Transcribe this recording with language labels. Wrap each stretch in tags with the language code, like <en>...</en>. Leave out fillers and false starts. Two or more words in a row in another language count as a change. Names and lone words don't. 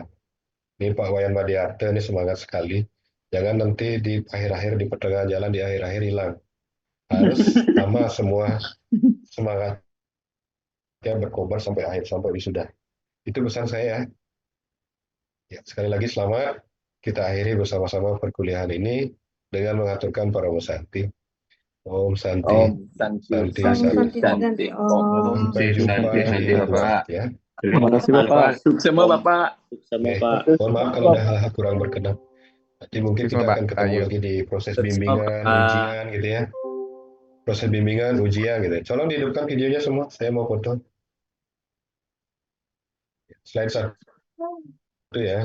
<id>Ini Pak Wayan Madiarte ini semangat sekali. Jangan nanti di akhir-akhir, di pertengahan jalan, di akhir-akhir hilang. Harus sama semua semangatnya berkobar sampai akhir, sampai wisuda. Itu pesan saya. Ya, sekali lagi selamat. Kita akhiri bersama-sama perkuliahan ini dengan mengaturkan para Santi.</id> <sa>ॐ शान्ति. ॐ शान्ति. Santi, Om Santi. शान्ति शान्ति ॐ.</sa> <id>Sampai jumpa Santi, di Bapak. Bapak ya. Terima kasih Bapak. Sukses semua Bapak. Oke. Mohon maaf kalau ada hal-hal kurang berkenan. Nanti mungkin Sukses, kita Bapak. akan ketemu Ayo. lagi di proses Sukses, bimbingan, Bapak. ujian gitu ya. Proses bimbingan, ujian gitu. Tolong dihidupkan videonya semua. Saya mau foto. Slide satu ya.</id>